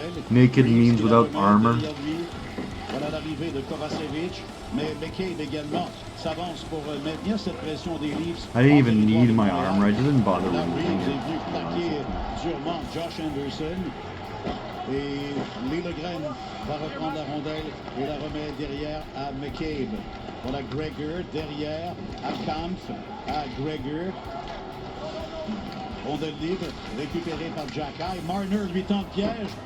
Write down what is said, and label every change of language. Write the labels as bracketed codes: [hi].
[en] Naked means without armor. [fr] Voilà l'arrivée de Kovacevic, mais McCabe également s'avance pour maintenir cette pression des Leafs. [en] I didn't even need my armor, I didn't bother [fr] Là, [en] with [fr] Reeves [en] it. [fr] est venu plaquer durement Josh Anderson. Et Lee Legren va reprendre la rondelle et la remet derrière à McCabe. Voilà Gregor derrière à Kampf, à Gregor. Rondelle libre, récupérée par Jackay. Marner lui tend le piège.